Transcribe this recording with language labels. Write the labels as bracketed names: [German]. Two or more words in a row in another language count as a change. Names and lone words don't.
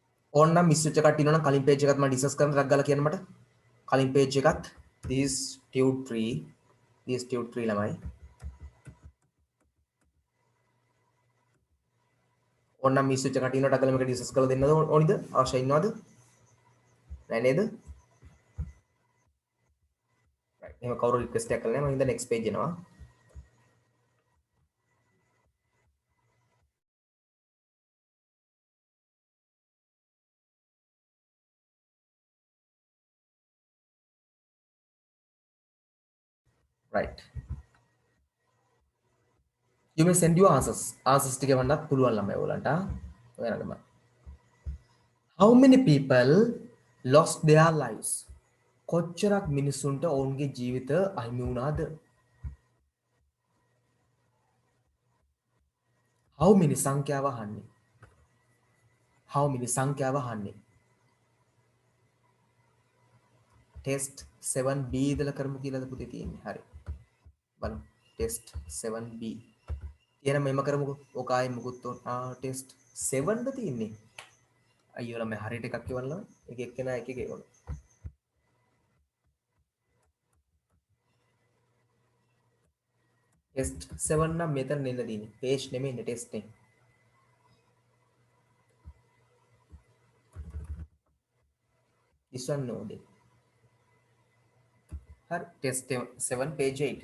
[Sinhala] ඕන්නම් මිස් වෙච්ච කට්ටිය ඉන්නවනම් කලින් page එකත් මම ඩිස්කස් කරන්න ටක් ගාලා කියන්න මට. කලින් page එකත් [English] this tube [Sinhala] 3 ළමයි. ඕන්නම් මිස් වෙච්ච කට්ටිය ඉන්නවට ටක් ගාලා මේක ඩිස්කස් කරලා දෙන්නද ඕනිද? අවශ්‍ය ඉන්නවද? නෑ නේද? right. එහෙම කවුරු රික්වෙස්ට් එකක් කළා නෑ මම ඉඳන් [English] next page [Sinhala] එනවා. right. [English] you may send your answers [Sinhala] ටික වන්නත් පුළුවන් ළමයි ඔයගලන්ට. ඔයාලටම. [English] how many people lost their lives? [Sinhala] කොච්චරක් මිනිස්සුන්ට ඔවුන්ගේ ජීවිත අහිමි වුණාද? [English] how many [Sinhala] සංඛ්‍යාව අහන්නේ. [English] how many [Sinhala] සංඛ්‍යාව අහන්නේ. ටෙස්ට් 7B ඉදලා කරමු කියලාද පුතේ තියෙන්නේ. හරි. බලමු. ටෙස්ට් 7B. එහෙනම් මෙහෙම කරමුකෝ. ඔක ආයේ මුකුත් ටෙස්ට් 7ද තියෙන්නේ. අයියෝ ළමයි හරියට එකක් කියවන්න. එක එක්කෙනා එක එක ඒවලු. ටෙස්ට් 7 නම් මෙතන නෙන්න තියෙන්නේ. පේජ් නෙමෙයි ටෙස්ට් එක. [English] this one no day. [Sinhala] හරි ටෙස්ට් 7 page 8.